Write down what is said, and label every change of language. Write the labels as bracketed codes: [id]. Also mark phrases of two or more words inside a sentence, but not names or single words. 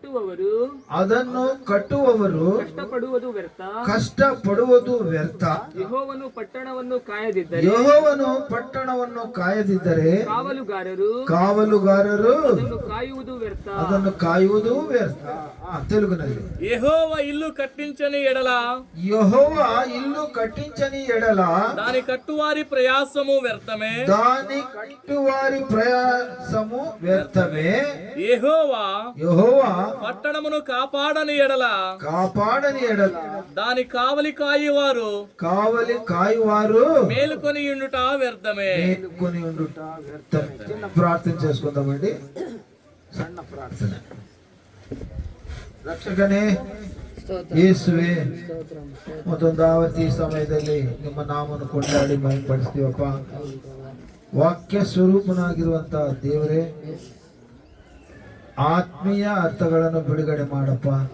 [kn] ಕಟ್ಟುವವರು ಕಷ್ಟಪಡುವುದು ವ್ಯರ್ಥ. ಯೆಹೋವನು ಪಟ್ಟಣವನ್ನು ಕಾಯದಿದ್ದರೆ ಕಾವಲುಗಾರರು ಅದನ್ನು ಕಾಯುವುದು ವ್ಯರ್ಥ. ತೆಲುಗಿನಲ್ಲಿ [te] యెహోవా ఇల్లు కట్టించని ఎడల దాని కట్టువారి ప్రయాసము వ్యర్థమే. యెహోవా పట్టణమును కాపాడని ఎడల దాని కావలి కాయువారు మేలుకొని ఉండుట వ్యర్థమే. చిన్న ప్రార్థన చేసుకుందామండి. సಣ್ಣ ప్రార్థన. [kn] ರಕ್ಷಕನೇ ಯೇಸುವೆ, ಮತ್ತೊಂದು ಆವರ್ತಿ ಸಮಯದಲ್ಲಿ ನಿಮ್ಮ ನಾಮವನ್ನು ಕೊಂಡಾಡಿ ಮಹಿಮೆಪಡಿಸ್ತೀವಪ್ಪ. ವಾಕ್ಯ ಸ್ವರೂಪನಾಗಿರುವಂತಹ ದೇವರೇ, ಆತ್ಮೀಯ ಅರ್ಥಗಳನ್ನು ಬಿಡುಗಡೆ ಮಾಡಪ್ಪ.